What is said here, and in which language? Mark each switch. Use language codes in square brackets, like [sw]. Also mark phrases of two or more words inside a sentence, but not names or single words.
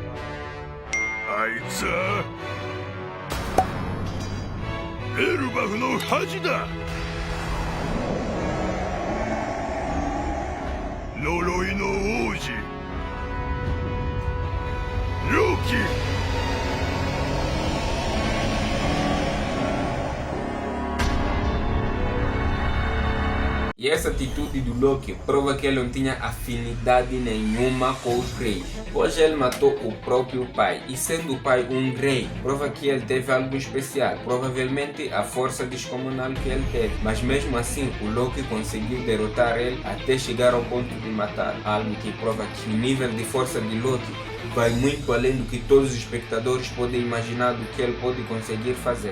[ja] あいつはエルバフの恥だ。呪いの王子ロキ。 [pt] E essa atitude do Loki prova que ele não tinha afinidade nenhuma com os reis, pois ele matou o próprio pai, e sendo o pai um rei, prova que ele teve algo especial, provavelmente a força descomunal que ele teve, mas mesmo assim o Loki conseguiu derrotar ele até chegar ao ponto de matar, algo que prova que o nível de força de Loki vai muito além do que todos os espectadores podem imaginar do que ele pode conseguir fazer.